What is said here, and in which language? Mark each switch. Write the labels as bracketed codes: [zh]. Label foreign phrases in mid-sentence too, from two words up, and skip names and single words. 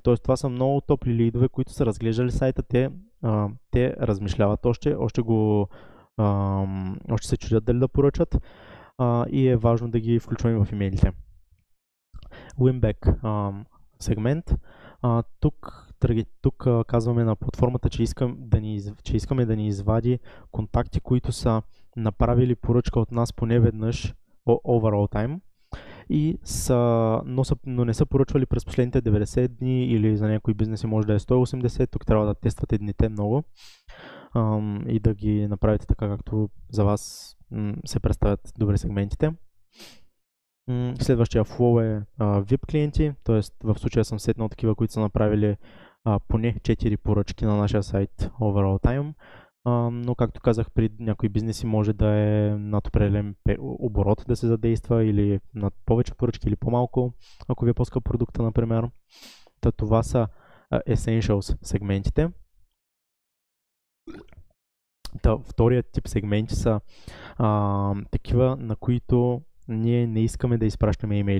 [bg] Тоест това са много топли лидове, които са разглеждали сайта, те размишляват още се чудят дали да поръчат и е важно да ги включваме в имейлите. Winback сегмент. Тук казваме на платформата, че искаме да ни извади контакти, които са направили поръчка от нас поне веднъж [en] overall time [bg] но не са поръчвали през последните 90 дни или за някои бизнеси може да е 180. Тук трябва да тествате дните много и да ги направите така, както за вас се представят добре сегментите. Следващия flow е VIP клиенти, т.е. в случая съм сетнал такива, които са направили поне 4 поръчки на нашия сайт [en] overall time, [bg] но както казах, при някои бизнеси може да е над определен оборот да се задейства или над повече поръчки или по-малко, ако ви е по-скъп продукта, например. Това са Essentials сегментите. Вторият тип сегменти са такива, на които ние не искаме да изпращаме имейли.